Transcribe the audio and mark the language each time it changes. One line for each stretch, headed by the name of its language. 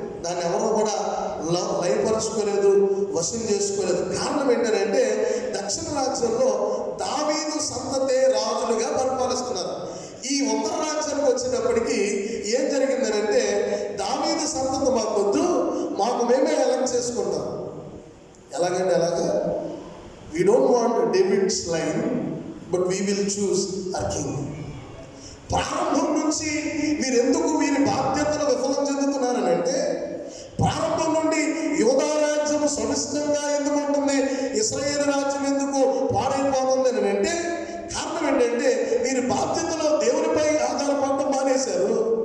Telugu: దాన్ని ఎవరో కూడా లయపరచుకోలేదు, వశం చేసుకోలేదు. కారణం ఏంటంటే దక్షిణ రాజ్యంలో దావీదు సంతతే రాజులుగా పరిపాలిస్తున్నారు. ఈ ఉత్తర రాజ్యానికి వచ్చేటప్పటికి ఏం జరిగిందనంటే దావీదు సంతతి మాకొద్దు, మాకు మేమే ఎలక్ట్ చేసుకుంటాం. ఎలాగంటే అలాగా,
English: we don't want David's line, but we will choose our king.
Telugu: ప్రారంభం నుంచి వీరెందుకు వీరి బాధ్యతలు విఫలం చెందుతున్నారనంటే, ప్రారంభం నుండి యూదా రాజ్యం సమిష్టంగా ఎందుకు ఉంటుంది, ఇశ్రాయేలు రాజ్యం ఎందుకు పాడైపోతుంది అని అంటే కారణం ఏంటంటే వీరి బాధ్యతలో దేవునిపై ఆధారపడటం మానేశారు.